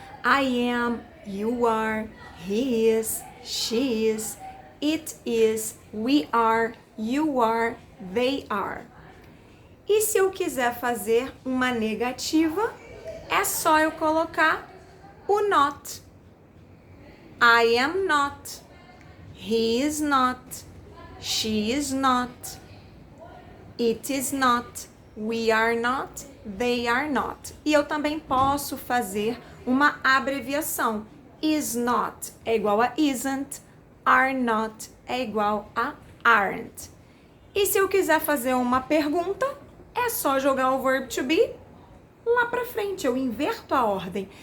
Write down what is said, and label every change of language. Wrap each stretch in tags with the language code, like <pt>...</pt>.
<en>I am, you are, he is, she is, it is, we are, you are, they are.</en> <pt>E se eu quiser fazer uma negativa, é só eu colocar o not.</pt> <en>I am not, he is not, she is not, it is not, we are not, they are not.</en> <pt>E eu também posso fazer uma abreviação. Is not é igual a isn't, are not é igual a aren't. E se eu quiser fazer uma pergunta, é só jogar o verb to be lá pra frente, eu inverto a ordem.</pt>